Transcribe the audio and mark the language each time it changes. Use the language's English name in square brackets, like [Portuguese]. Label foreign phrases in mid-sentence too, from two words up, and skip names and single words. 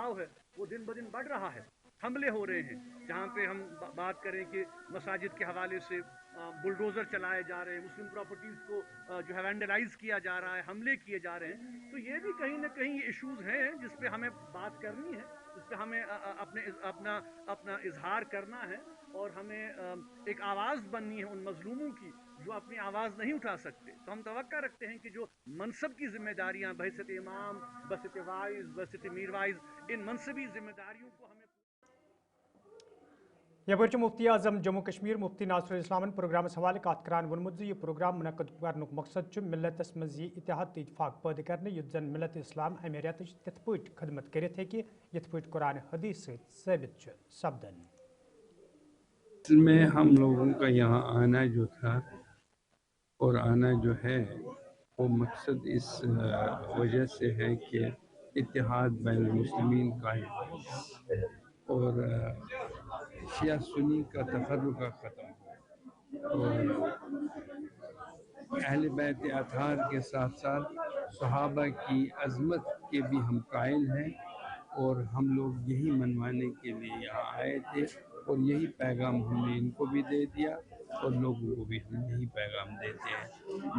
[Urdu] ہے وہ دن بدن بڑھ رہا ہے حملے ہو رہے ہیں جہاں پہ ہم بات کریں کہ مساجد کے حوالے سے بلڈوزر چلائے جا رہے ہیں [English] Muslim properties [Urdu] کو جو ہے وینڈلائز کیا جا رہا ہے حملے کیے جا رہے ہیں تو یہ بھی کہیں نہ کہیں ایشوز ہیں جس پہ ہمیں بات کرنی ہے اس پہ ہمیں اپنا اظہار کرنا ہے اور ہمیں ایک آواز بننی ہے ان مظلوموں کی جو اپنی آواز نہیں اٹھا سکتے. تو ہم توقع رکھتے ہیں کہ جو منصب کی ذمہ داریاں بحیثیت امام، بحیثیت وائز، بحیثیت میر وائز، ان منصبی ذمہ داریوں کو ہمیں [Kashmiri] یپر مفتی اعظم جموں کشمیر مفتی ناصر الاسلام پروگرامس حوالہ کت کران وونمت یہ پروگرام منعقد کرنک مقصد ملتس مز یہ اتحاد تو اتفاق پید کرنے یت زن ملت اسلام امہ ریتچ تت پٲٹھۍ خدمت کرت ہیکہ یت پٲٹھۍ قرآن حدیث ست ثابت سپدن. [Urdu] میں ہم لوگوں کا یہاں آنا جو تھا اور آنا جو ہے وہ مقصد اس وجہ سے ہے کہ اتحاد بین المسلمین قائم ہے اور شیعہ سنی کا تفرقہ ختم ہو اور اہل بیت اطہار کے ساتھ ساتھ صحابہ کی عظمت کے بھی ہم قائل ہیں اور ہم لوگ یہی منوانے کے لیے یہاں آئے تھے اور یہی پیغام ہم نے ان کو بھی دے دیا اور لوگوں کو بھی ہم یہی پیغام دیتے ہیں.